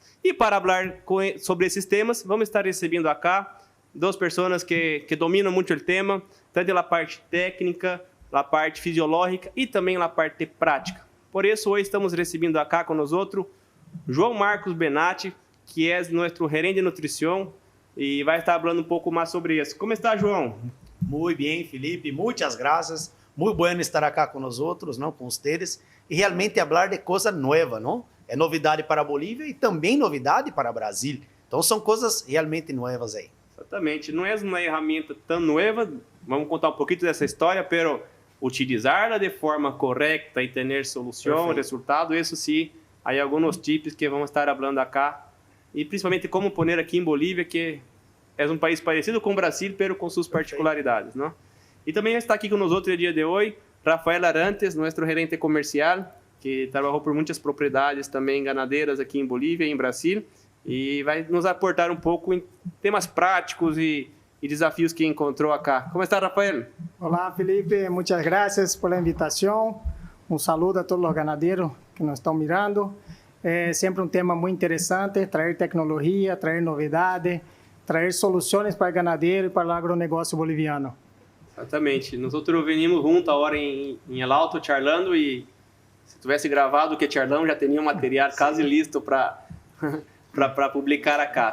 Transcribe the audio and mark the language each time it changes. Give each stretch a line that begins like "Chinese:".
Portuguese: E para falar sobre esses temas, vamos estar recebendo acá duas pessoas que dominam muito o tema, tanto a parte técnica, a parte fisiológica e também a parte prática. Por isso, hoje estamos recebendo acá com nós João Marcos Benatti, que é nosso gerente de nutrição e vai estar falando um pouco mais sobre isso. Como está, João?
Spanish: Muy bien, Felipe, muchas gracias. Muy bueno estar acá con nosotros, ¿no? Con ustedes y realmente hablar de cosas nuevas, ¿no?
Portuguese: É novidade para a Bolívia e também novidade para o Brasil. Então são coisas realmente novas aí. Exatamente, não é uma ferramenta tão nova, vamos contar um pouquinho dessa história, pero utilizá-la de forma correta e ter solução, resultado, isso sim, há alguns tips que vamos estar falando acá e principalmente como pôr aqui em Bolívia, que é um país parecido com o Brasil, pero com suas particularidades, não? E também está aqui conosco no dia de hoje Rafael Arantes, nosso gerente comercial, que trabalhou por muitas propriedades também ganadeiras aqui em Bolívia e em Brasil, e vai nos aportar um pouco em temas práticos e desafios que encontrou acá. Como está, Rafael?
Spanish: Olá, Felipe, muchas gracias por la invitación. Un saludo a todos los ganaderos que nos están mirando.
Portuguese: É sempre um tema muito interessante, trazer tecnologia, trazer novidades, trazer soluções para o ganadeiro e para o agronegócio boliviano. Exatamente. Nós outros
Spanish: venimos juntos
Portuguese: agora em El Alto, charlando, e se tivesse gravado o que charlamos, já teria um material quase
Spanish: listo para publicar acá.